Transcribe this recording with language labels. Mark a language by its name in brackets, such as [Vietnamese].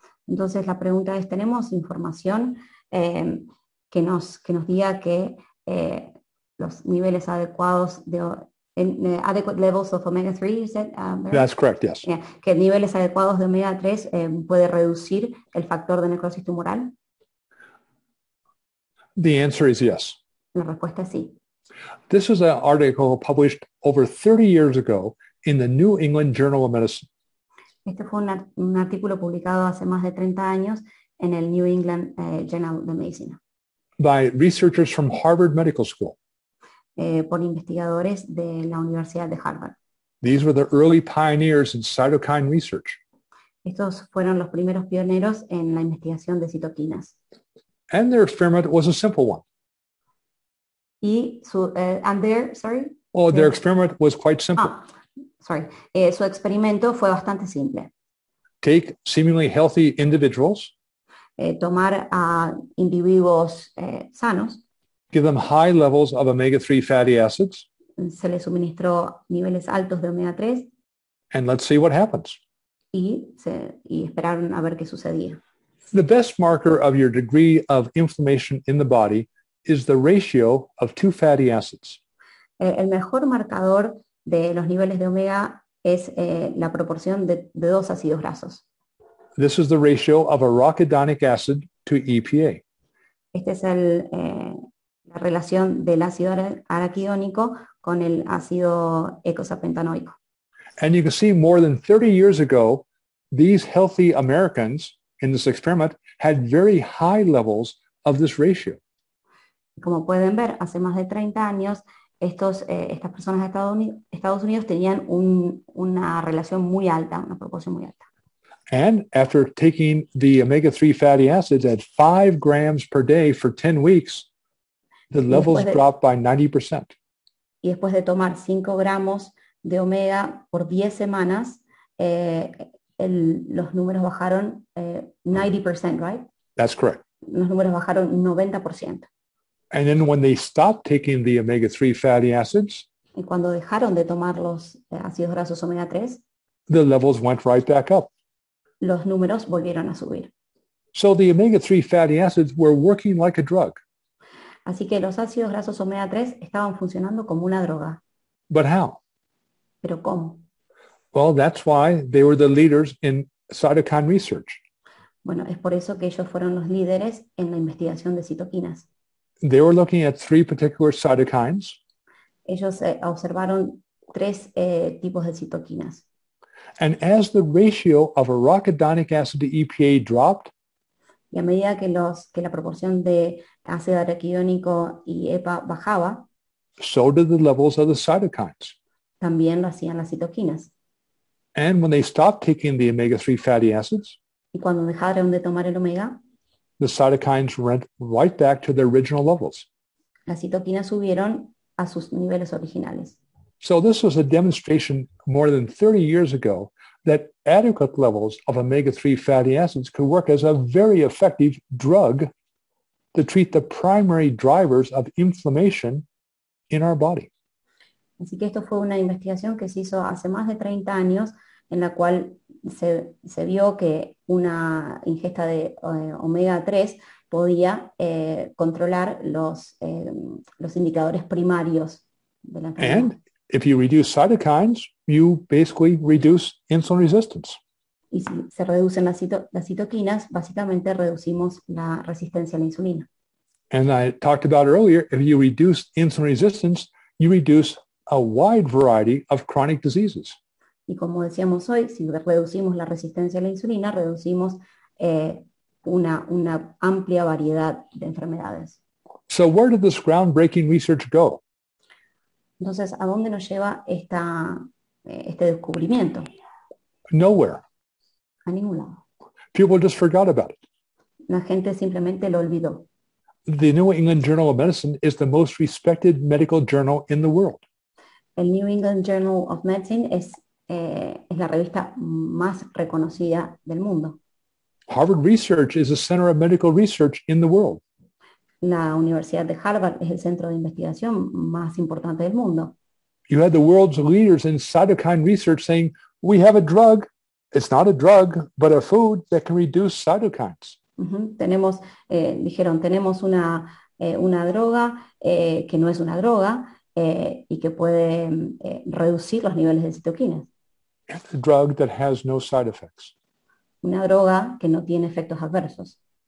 [Spanish] Entonces la pregunta es, ¿tenemos información que nos diga que los niveles adecuados de [English] adequate levels of omega-3, you said? That's correct, yes. Yeah, [Spanish] que niveles adecuados de omega-3 puede reducir el factor de necrosis tumoral. [English] The answer is yes. [Spanish] La respuesta es sí. [English] This is an article published over 30 years ago in the New England Journal of Medicine. [Spanish] Este fue un artículo publicado hace más de 30 años en el New England Journal de Medicina [English] by researchers from Harvard Medical School. [Spanish] Por investigadores de la Universidad de Harvard. [English] These were the early pioneers in cytokine research. [Spanish] Estos fueron los primeros pioneros en la investigación de citoquinas. [English] And their experiment was a simple one. [Spanish] Y [English] Their experiment was quite simple. [Spanish] Su experimento fue bastante simple. [English] Take seemingly healthy individuals, [Spanish] tomar a individuos sanos, [English] give them high levels of omega-3 fatty acids, [Spanish] se les suministró niveles altos de omega-3 [English] and let's see what happens. [Spanish] y esperaron a ver qué sucedía. [English] The best marker of your degree of inflammation in the body is the ratio of two fatty acids. [Spanish] El mejor marcador de los niveles de omega es la proporción de dos ácidos grasos. [English] This is the ratio of arachidonic acid to EPA. [Spanish] Esta es la relación del ácido araquidónico con el ácido eicosapentanoico. [English] And you can see more than 30 years ago, these healthy Americans in this experiment had very high levels of this ratio. [Spanish] Como pueden ver, hace más de 30 años, estas personas de Estados Unidos tenían una relación muy alta, una proporción muy alta. [English] And after taking the omega-3 fatty acids at 5 grams per day for 10 weeks, the levels dropped by 90%. [Spanish] Y después de tomar 5 gramos de omega por 10 semanas, los números bajaron 90%, [English] right? That's correct. [Spanish] Los números bajaron 90%. [English] And then when they stopped taking the omega-3 fatty acids, [Spanish] y cuando dejaron de tomar los ácidos grasos omega 3, [English] the levels went right back up. [Spanish] Los números volvieron a subir. [English] So the omega-3 fatty acids were working like a drug. [Spanish] Así que los ácidos grasos omega 3 estaban funcionando como una droga. [English] But how? [Spanish] ¿Pero cómo? [English] Well, that's why they were the leaders in cytokine research. [Spanish] Bueno, es por eso que ellos fueron los líderes en la investigación de citoquinas. [English] They were looking at 3 particular cytokines. [Spanish] Ellos observaron 3 tipos de citoquinas. [English] And as the ratio of arachidonic acid to EPA dropped, [Spanish] y a medida que la proporción de ácido araquidónico y EPA bajaba, [English] so did the levels of the cytokines. [Spanish] También lo hacían las citoquinas. [English] And when they stopped taking the omega-3 fatty acids, [Spanish] y cuando dejaron de tomar el omega, [English] the cytokines went right back to their original levels. [Spanish] Las citoquinas subieron a sus niveles originales. [English] So this was a demonstration more than 30 years ago that adequate levels of omega-3 fatty acids could work as a very effective drug to treat the primary drivers of inflammation in our body. [Spanish] Así que esto fue una investigación que se hizo hace más de 30 años en la cual se vio que una ingesta de omega 3 podía controlar los indicadores primarios de la enfermedad. [English] And if you reduce cytokines, you basically reduce insulin resistance. [Spanish] Y si se reducen las citoquinas, básicamente reducimos la resistencia a la insulina. [English] And I talked about earlier, if you reduce insulin resistance, you reduce a wide variety of chronic diseases. [Spanish] Y como decíamos hoy, si reducimos la resistencia a la insulina, reducimos una amplia variedad de enfermedades. [English] So where did this groundbreaking research go? [Spanish] Entonces, ¿a dónde nos lleva este descubrimiento? [English] Nowhere. [Spanish] A ningún lado. [English] People just forgot about it. [Spanish] La gente simplemente lo olvidó. [English] The New England Journal of Medicine is the most respected medical journal in the world. [Spanish] El New England Journal of Medicine es la revista más reconocida del mundo. [English] Harvard Research is a center of medical research in the world. [Spanish] La Universidad de Harvard es el centro de investigación más importante del mundo. [English] You had the world's leaders in cytokine research saying, we have a drug. It's not a drug, but a food that can reduce cytokines. [Spanish] Dijeron, tenemos una droga que no es una droga y que puede reducir los niveles de citoquinas. [English] and a drug that has no side effects. [Spanish] Una droga que no tiene efectos adversos.